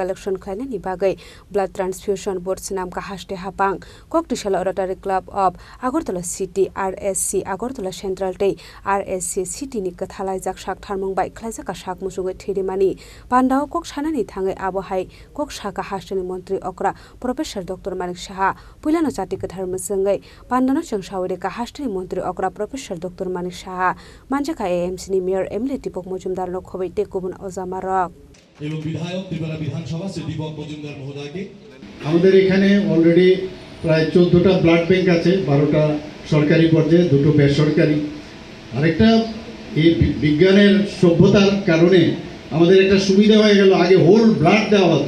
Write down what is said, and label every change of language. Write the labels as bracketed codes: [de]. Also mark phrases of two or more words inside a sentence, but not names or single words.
[trp] collection Klanani Bagay, [en] blood transfusion board [trp] Sinamka Hashte Hapang, Koktishala Rotary Club of Agartala City, RSC Agartala Central Day, RSC City ni Kathalajak Shak Tarmung by Klazaka Shak Musuga Tirimani, Pandao Kok Shanani Tangai Abohai, Kok Shaka Hasteni Montri Okra, Professor Dr.ManikSaha, Pulano Zatikatarmusangai, Pandano Shawireka Hasteni Montri Okra, Professor Dr.ManikSaha, Manjaka AMC ni Mayor Emily Tipok Mojumdar no Khobite Kubun Ozamarok. [bn] এবং বিধায়ক ত্রিপুরা বিধানসভা শ্রী দীপক মজুমদার মহোদয়কে আমাদের এখানে অলরেডি প্রায় 14টা [en] blood bank [bn] আছে, 12টা সরকারি পর্যায়ে, 2টো বেসরকারি। আরেকটা এই বিজ্ঞানের সভ্যতার কারণে আমাদের একটা সুবিধা হয়ে গেল, আগে [en] whole blood [bn] দেওয়া হতো।